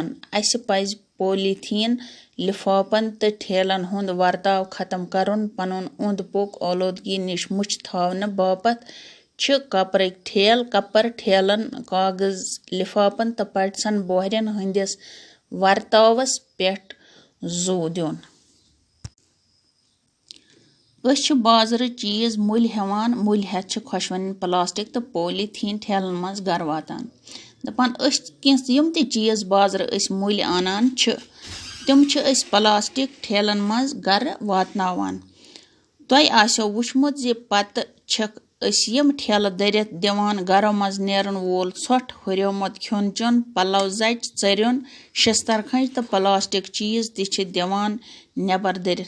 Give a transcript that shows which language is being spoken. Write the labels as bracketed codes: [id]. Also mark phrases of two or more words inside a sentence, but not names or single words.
[ks] अस पज पॉलीथीन लिफाफन तो ठेलन हुंद वर्ताव खत्म करुन पनुन उंद पुक आलूदगी निश मुच थावन बापत कपर ठेलन कागज लिफाफन तो पटसन बोहरन हंदिस वर्तावस पेट जो दिन। बाज़र चीज़ मुल हेवान मुल हेथ खशवन प्लास्टिक तो पॉलीथीन ठेलन मज गर वातान। दपान यम ते चीज़ बाज़र मुल आनान तिम प्लास्टिक ठेलन मज गर वातनावान। तोह आसो वुचमुत जे पत यम ठेल दरित दिवान गरो मज नेरन वोल ोट हुर्योमुत खुन चुन पलव जच चरियुन शस्तर खंज तो प्लास्टिक चीज़ दिवान नेबर दरित।